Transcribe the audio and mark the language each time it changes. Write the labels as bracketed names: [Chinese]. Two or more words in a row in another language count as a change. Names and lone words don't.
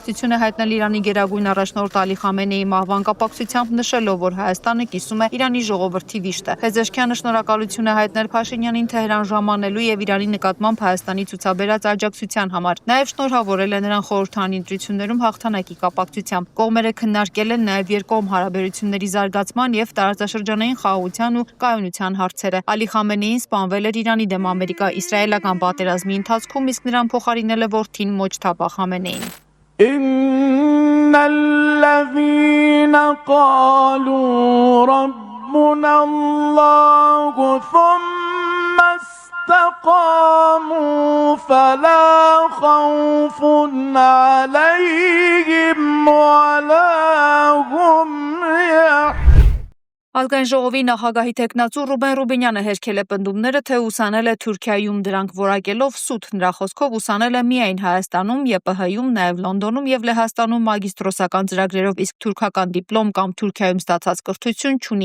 [Armenian] է հայտնել Իրանի գերագույն առաջնորդ Ալի Խամենեի մահվան կապակցությամբ, նշելով, որ Հայաստանը կիսում է Իրանի ժողովրդի վիշտը։ Փեզեշքյանը շնորհակալություն է հայտնել Փաշինյանին Թեհրան ժամանելու եւ Իրանի նկատմամբ Հայաստանի ցուցաբերած աջակցության համար։ Նաեւ շնորհավորել է նրան խորհրդարանի ընտրություններում հաղթանակի կապակցությամբ։ Կողմերը քննարկել են նաեւ երկկողմ հարաբերությունների զարգացման եւ տարածաշրջանային խաղաղության ու կայունության հարցերը։ Ալի Խամենեին սպանվել էր Իրանի դեմ ամերիկա-իսրայելական պատերազմի ընթացքում, իսկ նրան փոխարինել է որդին Մոջթաբա Խամենեին։ [Arabic] إن الذين قالوا ربنا الله ثم استقاموا فلا خوف عليهم ولا هم يحزنون [Armenian] Ազգային ժողովի նախագահի տեխնացու Ռուբեն Ռուբինյանը հերքել է պնդումները, թե ուսանել է Թուրքիայում, դրանք որակելով սուտ։ Նրա խոսքով ուսանել է միայն Հայաստանում, ԵՊՀ-ում, նաև Լոնդոնում եւ Լեհաստանում մագիստրոսական ծրագրերով, իսկ թուրքական դիպլոմ կամ Թուրքիայում ստացած կրթություն չունի։